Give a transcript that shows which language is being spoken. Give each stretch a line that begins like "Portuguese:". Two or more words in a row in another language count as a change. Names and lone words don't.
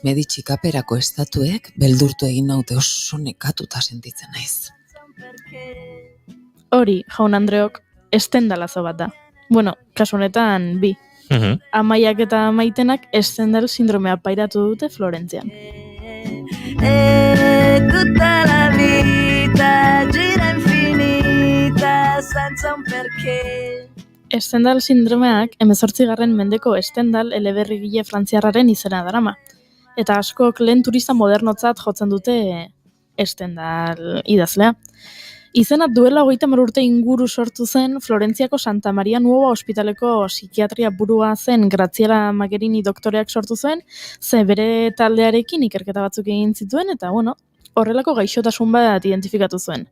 Basque: Meditxi kaperako estatuek beldurtu egin naute oso nekatuta sentitzen naiz. Hori, jaun Andreok, estendalazo bat da. Bueno, kasu honetan bi. Amaiak eta Maitenak Stendhal sindromea pairatu dute Florentzian.
Italian: Tutta la vita gira infinita senza un perché.
Basque: Stendhal sindromeak 18. mendeko Stendhal eleberrigile frantziarraren izena darama. Eta askok lehen turista modernotzat jotzen dute Stendhal idazlea. Izena duela 30 urte inguru sortu zen Florentziako Santa Maria Nuova ospitaleko psikiatria burua zen Graziella Magherini doktoreak sortu zuen, ze bere taldearekin ikerketa batzuk egin zituen, eta horrelako gaixotasun bat identifikatu zuen.